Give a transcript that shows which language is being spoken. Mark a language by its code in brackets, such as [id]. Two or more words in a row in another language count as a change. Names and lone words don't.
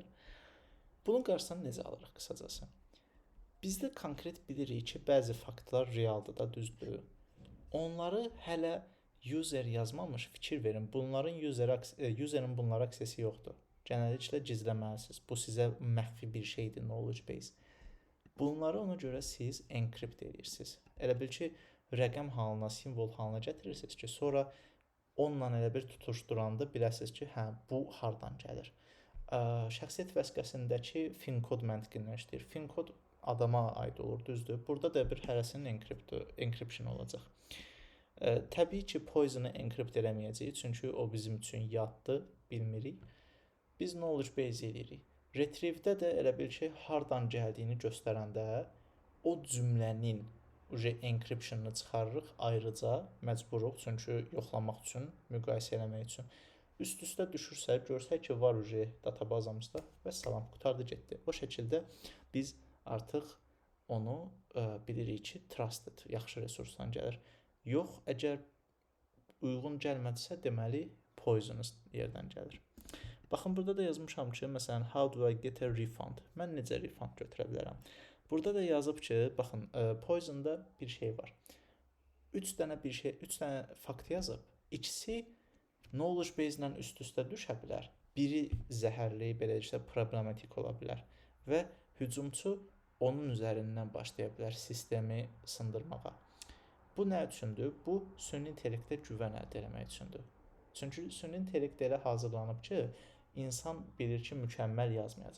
[az] Bunun qarşısını necə alırıq qısacası? Bizdə konkret bilirik ki, bəzi faktlar realdır da, düzdür. Onları hələ user yazmamış, fikir verin. Bunların userin bunlara aksesi yoxdur. Genelliklə gizləməlisiniz. Bu sizə məxfi bir şeydir, [en] knowledge base. [az] Bunları ona görə siz encrypt edirsiniz. Elə bil ki, rəqəm halına, simvol halına gətirirsiniz ki, sonra onunla elə bir tutuşduranda biləsiniz ki, hə, bu hardan gəlir. şəxsiyyət vəsiqəsindəki FIN-kod məntiqindən işləyir. FIN-kod adama aid olur, düzdür? Burada da bir hərəsinin encryption olacaq. Təbii ki, Poison-u enkript eləməyəcəyik, çünki o bizim üçün yaddır, bilmirik. Biz [en] knowledge base [az] eləyirik. Retrieve-də də elə bil ki, hardan gəldiyini göstərəndə o cümlənin encryption-ını çıxarırıq ayrıca, məcburuq, çünki yoxlamaq üçün, müqayisə eləmək üçün. Üst-üstə düşürsə, görsək ki, var databazamızda və salam, qutardı getdi. O şəkildə biz artıq onu bilirik ki, trusted, yaxşı resursdan gəlir. Yox, əgər uyğun gəlmədisə, deməli poisonous yerdən gəlir. Baxın, burada da yazmışam ki, məsələn, [en] how do I get a refund? [az] Mən necə refund götürə bilərəm? Burada da yazıb ki, baxın, poisonda bir şey var. 3 dənə fakt yazıb. İkisi [en] knowledge base [az] ilə üst-üstə düşə bilər. Biri zəhərli, belə işte problematik ola bilər və hücumçu onun üzərindən başlaya bilər sistemi sındırmağa. Bu nə üçündür? Bu, süni intellektə güvən əldə etmək üçündür. Çünki süni intellekt elə hazırlanıb ki, insan bilir ki, mükəmməl yazmayacaq.